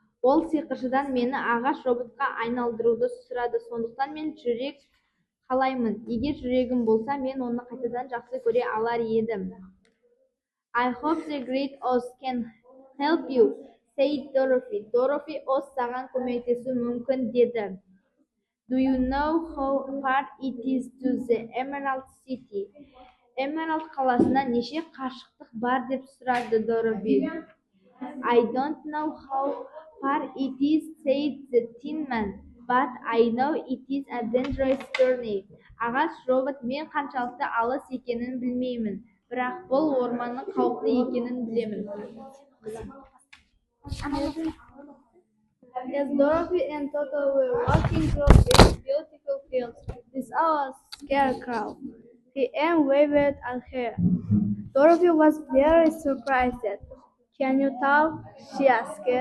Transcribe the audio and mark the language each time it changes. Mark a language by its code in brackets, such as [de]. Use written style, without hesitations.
[kk] Ол сиқыршыдан мені ағаш роботқа айналдыруды сұрады. Сондықтан мен жүрек қалаймын. Егер жүрегім болса, мен оны қайтадан жақсы көре алар едім. [en] I hope the great Oz can help you, said Dorothy. [kk] Dorothy Oz саған көмектесу мүмкін деді. [en] Do you know how far it is to the Emerald City? [kk] Emerald қаласына неше қашықтық бар деп сұрады Dorothy. [en] I don't know how far it is, said the Tin Man, but I know it is a dangerous journey. [kk] Ағаш робот, мен қаншалықты алыс екенін білмеймін, бірақ бұл орманның қауіпті екенін білемін. [en] As Dorothy and Toto were walking through these beautiful fields, they saw a scarecrow. He waved at her. Dorothy was very surprised. Can you talk? She asked.